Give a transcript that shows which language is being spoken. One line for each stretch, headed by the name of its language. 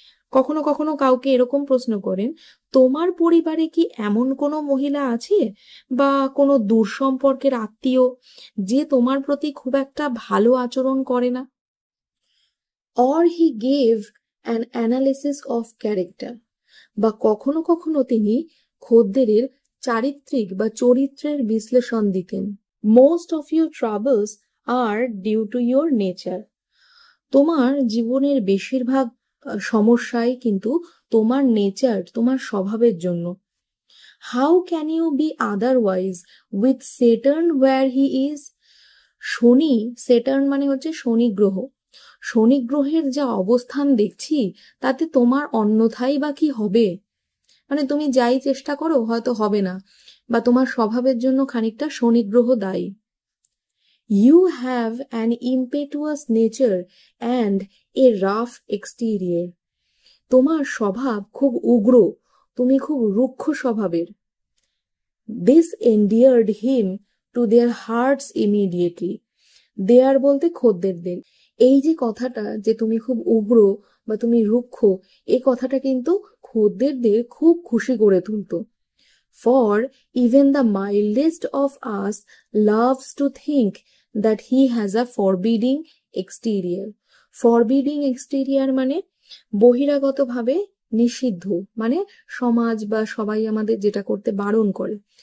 Bangla: কখনো কখনো কাউকে এরকম প্রশ্ন করেন, তোমার পরিবারে কি এমন কোনো মহিলা আছে বা কোনো দূর সম্পর্কের আত্মীয় যে তোমার প্রতি খুব একটা ভালো আচরণ করে না?
English: Or he gave an analysis of character,
Bangla: বা কখনো কখনো তিনি খদ্দেরের চারিত্রিক বা চরিত্রের বিশ্লেষণ দিতেন।
English: Most of your troubles are due to your nature.
Bangla: তোমার জীবনের বেশিরভাগ সমস্যাই কিন্তু তোমার নেচার, তোমার স্বভাবের জন্য।
English: How can you be otherwise with Saturn where he is?
Bangla: Shani, Saturn মানে হচ্ছে শনি গ্রহ, শনি গ্রহের যা অবস্থান দেখছি তাতে তোমার অন্যথায় বা কি হবে? মানে তুমি যাই চেষ্টা করো হয়তো হবে না, বা তোমার স্বভাবের জন্য খানিকটা শনি গ্রহ দায়ী।
English: You have an impetuous nature and a rough exterior.
Bangla: তোমার স্বভাব খুব উগ্র, তুমি খুব রুক্ষ স্বভাবের।
English: This endeared him to their hearts immediately.
Bangla: দেয়ার বলতে খদ্দেরদের। এই যে কথাটা যে তুমি খুব উগ্র বা তুমি রুক্ষ, এই কথাটা কিন্তু খদ্দেরদের খুব খুশি করে তুলতো।
English: For even the mildest of us loves to think that he has a forbidding exterior. Forbidding exterior
Bangla: মানে বহিরাগতভাবে নিষিদ্ধ, মানে সমাজ বা সবাই আমাদের যেটা করতে বারণ করে।